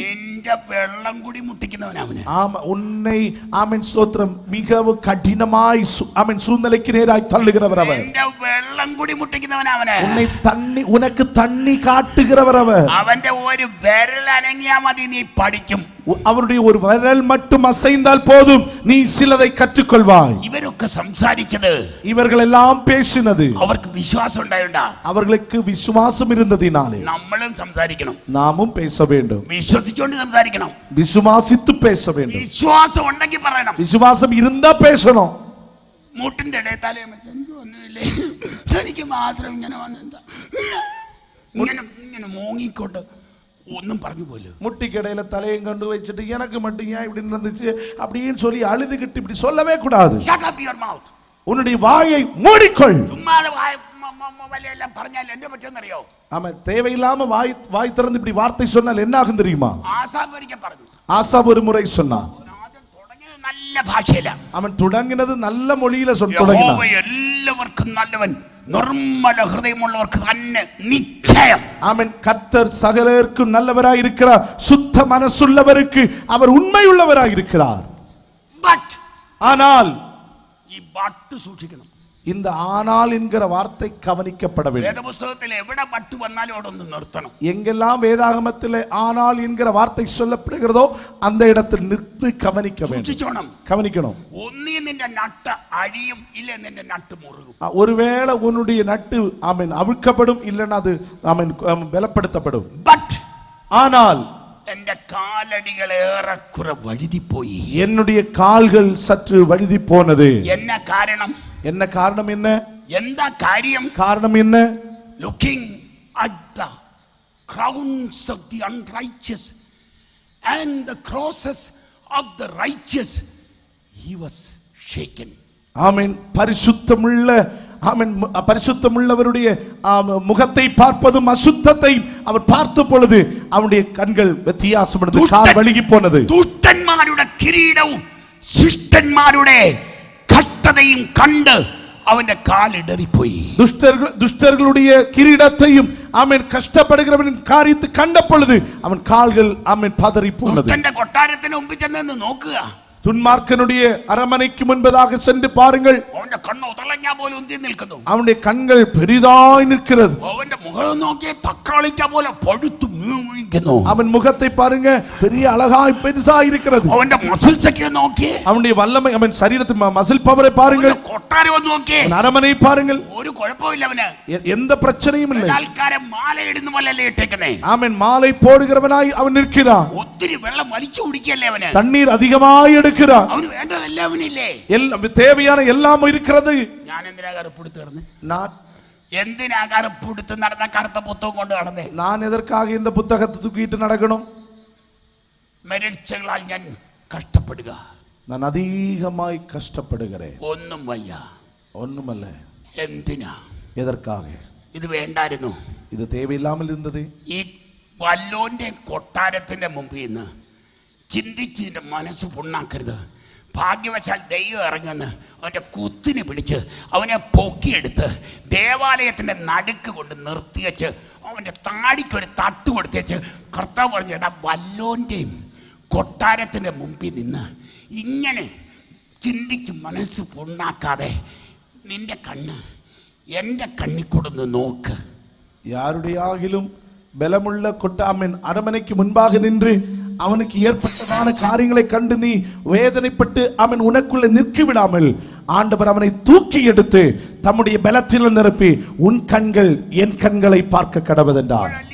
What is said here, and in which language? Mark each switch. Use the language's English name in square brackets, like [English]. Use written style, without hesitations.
[Malayalam] നിന്റെ വെള്ളം കൂടി മുട്ടിക്കുന്നവൻ അവന്. [Tamil] ஆமா, உன்னை ஆமென் ஸ்தோத்திரம் மிகவும் கடினமாய் ஆமென் சூழ்நிலைக்கு நேராய் தள்ளுகிறவர் அவர். [Malayalam] നിന്റെ വെള്ളം കൂടി മുട്ടിക്കുന്നവൻ അവന്. [Tamil] உனக்கு தண்ணி காட்டுகிறவர் அவர். [Malayalam] അവന്റെ ഒരു വിരൽ അനങ്ങിയാ മതി, നീ പഠിക്കും. [Tamil] அவருடைய ஒரு விரல் மட்டும் அசைந்தால் போதும், நீ சிலதை கற்றுக்கொள்வாய். [Malayalam] ഇവരൊക്കെ സംസാരിച്ചത്, [Tamil] இவர்கள் எல்லாம் பேசினது [Malayalam] അവർക്ക് വിശ്വാസം ഉണ്ടായോണ്ടാ. [Tamil] அவர்களுக்கு விசுவாசம் இருந்ததினாலே [Malayalam] നമ്മളും സംസാരിക്കണം, [Tamil] நாமும் பேச வேண்டும். [Malayalam] വിശ്വസിച്ചുകൊണ്ട് സംസാരിക്കണം, [Tamil] விசுவாசித்து பேச வேண்டும். [Malayalam] വിശ്വാസം ഉണ്ടെങ്കിൽ പറയണം. [Tamil] விசுவாசம் இருந்தா பேசணும். [Malayalam] മൂട്ടിന്റെ ഇടയിൽ തലയും വെച്ച്, എനിക്ക് ഒന്നുമില്ലേ, എനിക്ക് മാത്രം ഇങ്ങനെ വന്നെന്താ, ഇങ്ങനെ മൂങ്ങിക്കൊണ്ട് ഒന്നും പറഞ്ഞു പോലും. [Tamil] முட்டிக்கடையில தலையும் கொண்டு வச்சுட்டு எனக்கு மட்டும் ஏன் இப்படி நடந்துச்சு அப்படின்னு சொல்லி அழுதுகிட்டு இப்படி சொல்லவே கூடாது. [English] Shut up your mouth. [Tamil] உன்னுடைய வாயை மூடிக்கொள். சும்மா வலையெல்லாம் [Malayalam] പറഞ്ഞാൽ [Tamil] என்ன [Malayalam] പറ്റുമെന്നറിയോ? [Tamil] ஆமா, தேவையில்லாம வாய் திறந்து இப்படி வார்த்தை சொன்னால் என்ன ஆகும் தெரியுமா? [Malayalam] ஆசாப் ഒരിക്കൽ പറഞ്ഞു, [Tamil] ஆசாப் ஒரு முறை சொன்னான். [Malayalam] തുടങ്ങിയത് നല്ല ഭാഷയിലാണ്, [Tamil] அவன் தொடங்கினது நல்ல மொழியில தொடங்கினான். [Malayalam] യഹോവ എല്ലാവർക്കും നല്ലവൻ, നിർമ്മല ഹൃദയമുള്ളവർക്ക് തന്നെ നിശ്ചയം. [Tamil] ஆமென். கர்த்தர் சகலருக்கும் நல்லவராய் இருக்கிறார், சுத்த மனசுள்ளவருக்கு அவர் உண்மையுள்ளவராய் இருக்கிறார். [English] but [Tamil] ஆனால் [Malayalam] ഈ ബട്ട് സൂക്ഷിക്കണം. [Tamil] இந்த ஆனால் என்கிற வார்த்தை கவனிக்கப்பட வேண்டும். [Malayalam] വേദപുസ്തകത്തിൽ എവിടെ ബട്ട് വന്നാലും അവിടെ ഒന്ന് നിർത്തണം. [Tamil] எங்கெல்லாம் வேதாகமத்திலே ஆனால் என்கிற வார்த்தை சொல்லப்படுகிறதோ அந்த இடத்தில் நிறுத்தி கவனிக்க வேண்டும். [Malayalam] സൂക്ഷിച്ചോണം, [Tamil] கவனிக்கணும். [Malayalam] ഒന്നീ നിന്റെ നട്ട് അഴിയും, ഇല്ല നിന്റെ നട്ട് മുറുകും. [Tamil] ஒருவேளை உன்னுடைய நட்டு ஆமென் அவிழ்க்கப்படும், இல்லைன்னா அது ஆமென் பலப்படுத்தப்படும். [English] but [Tamil] ஆனால் [Malayalam] എന്റെ കാലടികൾ ഏറെക്കുറെ വഴുതിപ്പോയി. [Tamil] என்னுடைய கால்கள் சற்று வழுதி போனது. என்ன காரணம்? என்ன காரணம்? என்ன [Malayalam] എന്താ കാര്യം? [Tamil] காரணம் என்ன? [English] Looking at the crowns of the unrighteous and the crosses of the righteous, he was shaken. [Tamil] ஆமென். பரிசுத்தமுள்ள ஆமென் பரிசுத்தமுள்ளவருடைய முகத்தை பார்ப்பதும் அசுத்தத்தை அவர் பார்த்த பொழுது அவருடைய கண்கள் வித்தியாசப்பட்டது, கால் வழுகி போனது. [Malayalam] ദുഷ്ടന്മാരുടെ കിരീടവും ശിഷ്ടന്മാരുടെ കഷ്ടതയും കണ്ട് അവന്റെ കാൽ ഇടറിപ്പോയി. [Tamil] துஷ்டர்களுடைய கிரீடத்தையும் ஆமென் கஷ்டப்படுகிறவனின் காரியத்தை கண்ட பொழுது அவன் கால்கள் ஆமென் பதறி போனது. [Malayalam] ദുഷ്ടന്റെ കൊട്ടാരത്തിന് മുമ്പിൽ ചെന്ന് നോക്കുക, [Tamil] துன்மார்க்கனுடைய அரமனைக்கு முன்பதாக சென்று பாருங்கள், [Malayalam] അവന്റെ കണ്ണ് ഉതളഞ്ഞാ പോലെ ഉന്തി നിൽക്കുന്നു, [Tamil] அவனுடைய கண்கள் பெரிதாய் நிற்கிறது, [Malayalam] അവന്റെ മുഖം നോക്കിയ തക്കാളിക്ക പോലെ പഴുത്തു വീഴുന്നു. അവൻ മുഖത്തെ [Tamil] பாருங்க பெரிய அழகாய் பெருசாய் இருக்கிறது. [Malayalam] അവന്റെ മസിൽസ് ഒക്കെ നോക്കിയേ, [Tamil] அவனுடைய வல்லமை, அவன் சரீரத்தின் மசில் பவரை பாருங்கள். [Malayalam] കൊട്ടാരം ഒന്ന് നോക്കിയേ, [Tamil] அரமனை பாருங்கள். [Malayalam] ഒരു കുഴപ്പമില്ല അവന്, [Tamil] எந்த பிரச்சனையும் இல்லை. [Malayalam] ആൾക്കാരെ മാല ഇടുന്ന പോലെയല്ലേ ഇട്ടേക്കുന്നേ. [Tamil] ஆமென். மாலை போடுகிறவனாய் அவன் நிற்கிறான். [Malayalam] ഒത്തിരി വെള്ളം വലിച്ചു കുടിക്കല്ലേ അവന്, [Tamil] தண்ணீர் அதிகமாய் எடுக்கிறான். [Malayalam] അവന് വേണ്ടതെല്ലാം അവനില്ലേ, [Tamil] எல்லாம் தேவையான எல்லாம் இருக்கிறது. [Malayalam] ഞാൻ എന്തിനാ കറുപ്പെടുത്ത് കിടന്ന്, [Tamil] நான் [Malayalam] എന്തിനാ കറുപ്പെടുത്ത് നടന്ന കറുത്ത പുത്തകം കൊണ്ട് നടന്നേ, [Tamil] நான் எதற்காக இந்த புத்தகத்தை தூக்கிட்டு நடக்கணும்? [Malayalam] മരിച്ചകളാൽ ഞാൻ കഷ്ടപ്പെടുക, [Tamil] நான் அதிகமாய் கஷ்டப்படுகிறேன். [Malayalam] ഒന്നും വയ്യ, [Tamil] ஒண்ணுமல்ல. [Malayalam] എന്തിനാ, [Tamil] எதற்காக? [Malayalam] ഇത് വേണ്ടായിരുന്നു. [Tamil] இது தேவையில்லாமல் இருந்தது. [Malayalam] ഈ വല്ലോന്റെ കൊട്ടാരത്തിന്റെ മുമ്പിൽ നിന്ന് ചിന്തിച്ച് മനസ്സ് പുണ്ണാക്കരുത്. ഭാഗ്യവശാൽ ദൈവം ഇറങ്ങുന്ന അവൻ്റെ കുത്തിന് പിടിച്ച് അവനെ പൊക്കിയെടുത്ത് ദേവാലയത്തിൻ്റെ നടുക്ക് കൊണ്ട് നിർത്തിവെച്ച് അവൻ്റെ താടിക്കൊരു തട്ട് കൊടുത്തേച്ച് കർത്താവ് പറഞ്ഞു, എടാ വല്ലോൻ്റെയും കൊട്ടാരത്തിൻ്റെ മുമ്പിൽ നിന്ന് ഇങ്ങനെ ചിന്തിച്ച് മനസ്സ് പുണ്ണാക്കാതെ നിന്റെ കണ്ണ് എൻ്റെ കണ്ണിൽ കൂടെ നോക്ക്. [Tamil] யாருடையாகிலும் பலமுள்ள கொட்டாமின் அரமனைக்கு முன்பாக நின்று அவனுக்கு ஏற்பட்டதான காரியங்களை கண்டு நீ வேதனைப்பட்டு அவன் உனக்குள்ளே நிற்க விடாமல் ஆண்டவர் அவனை தூக்கி எடுத்து தம்முடைய பலத்தில் நிரப்பி உன் கண்கள் என் கண்களை பார்க்க கடவுதென்றார்.